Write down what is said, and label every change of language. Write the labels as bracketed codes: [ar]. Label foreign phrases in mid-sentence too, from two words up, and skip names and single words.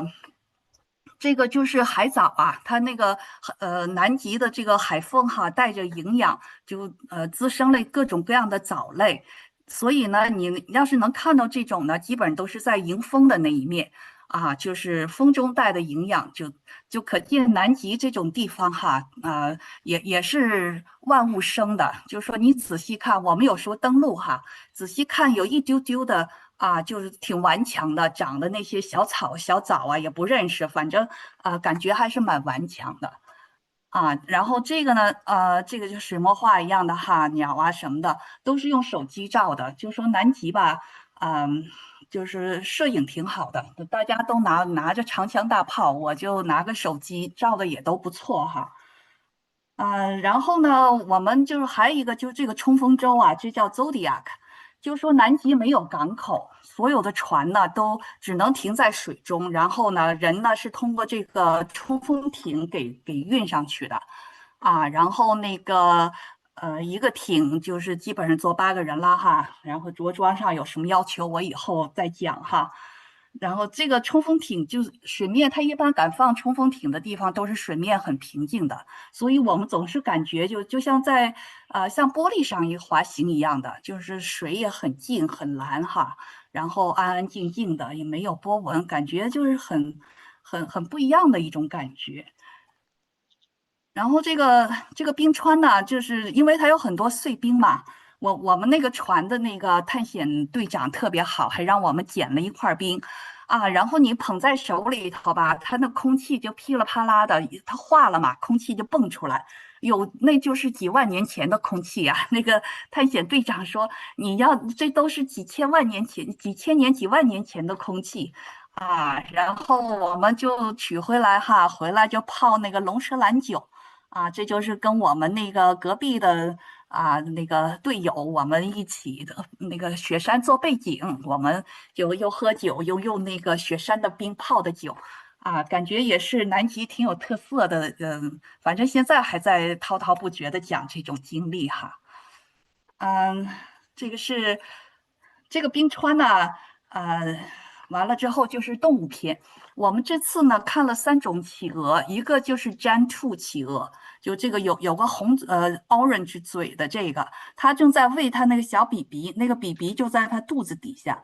[zh] 這個就是海藻它那個南極的這個海風帶着營養，就滋生了各種各樣的藻類，所以呢，你要是能看到這種呢，基本都是在迎風的那一面就是風中帶的營養，就可見南極這種地方也是萬物生的。就是說你仔細看，我們有時候登陸仔細看有一丟丟的。就是挺頑強的，長的那些小草小藻也不認識，反正感覺還是蠻頑強的。然後這個呢，這個就水墨畫一樣的哈，鳥啊什麼的都是用手机照的。就說南极吧，就是摄影挺好的，大家都拿着长枪大炮，我就拿个手机照的也都不錯哈。然後呢，我們就是還有一個就是這個衝鋒舟啊，這叫 Zodiac，就說南極沒有港口，所有的船呢都只能停在水中，然後呢人呢是通過這個衝鋒艇給運上去的，然後那個一個艇就是基本上坐8個人了哈，然後着裝上有什麼要求我以後再講哈。然後這個衝鋒艇就是水面，它一般敢放衝鋒艇的地方都是水面很平靜的，所以我們總是感覺就像在像玻璃上一滑行一樣的，就是水也很靜很藍哈，然後安安靜靜的也沒有波紋，感覺就是很不一樣的一種感覺。然後這個冰川呢，就是因為它有很多碎冰嘛。我們那個船的那個探險隊長特別好，還讓我們撿了一塊冰，然後你捧在手裡頭吧，它那空氣就噼里啪啦的，它化了嘛，空氣就蹦出來，那就是幾萬年前的空氣啊。那個探險隊長說，這都是幾千年、幾萬年前的空氣然後我們就取回來哈，回來就泡那個龍舌蘭酒這就是跟我們那個隔壁的那個隊友，我們一起的那個雪山做背景，我們就又喝酒又用那個雪山的冰泡的酒感覺也是南極挺有特色的。反正現在還在滔滔不絕的講這種經歷哈。這個冰川呢，完了之後就是動物篇。我們這次呢看了3種企鵝，一個就是 Giant 兔企鵝，就這個有個orange 嘴的這個，它正在餵它那個小 BB， 那個 BB 就在它肚子底下。